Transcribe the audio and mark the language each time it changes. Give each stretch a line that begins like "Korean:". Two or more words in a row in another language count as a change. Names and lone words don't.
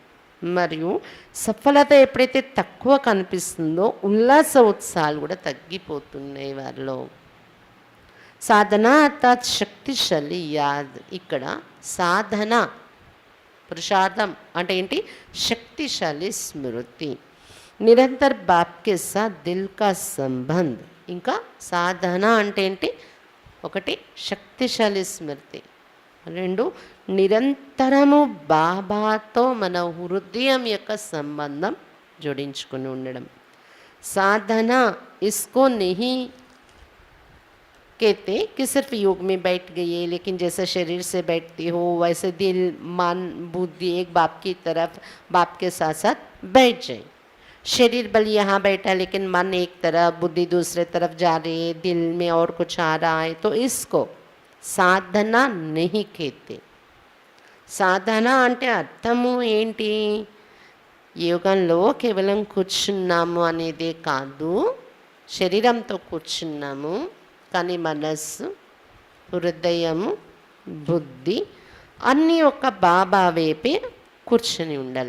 Telugu: మరియు సఫలత ఎప్పుడైతే తక్కువ కనిపిస్తుందో ఉల్లాస ఉత్సాహాలు కూడా తగ్గిపోతున్నాయి వారిలో.
Hindi: साधना अर्थात शक्तिशाली याद.
Telugu: ఇక్కడ సాధన పురుషార్థం అంటే ఏంటి? శక్తిశాలి స్మృతి.
Hindi: निरंतर बाप के साथ दिल का संबंध.
Telugu: ఇంకా సాధన అంటే ఏంటి? ఒకటి శక్తిశాలి స్మృతి, రెండు నిరంతరము బాబాతో మన హృదయం యొక్క సంబంధం జోడించుకొని ఉండడం.
Hindi: साधना इसको नहीं कहते कि सिर्फ योग में बैठ गई है, लेकिन जैसे शरीर से बैठती हो वैसे दिल मन बुद्धि एक बाप की तरफ बाप के साथ साथ बैठ जाए. शरीर बल यहाँ बैठा लेकिन मन एक तरफ बुद्धि दूसरे तरफ जा रही है, दिल में और कुछ आ रहा है, तो इसको సాధన नहीं कहते.
Telugu: సాధన అంటే అర్థము ఏంటి? యోగంలో కేవలం కూర్చున్నాము అనేదే కాదు, శరీరంతో కూర్చున్నాము కానీ మనస్సు హృదయము బుద్ధి అన్నీ ఒక బాబా వైపే కూర్చొని ఉండాలి.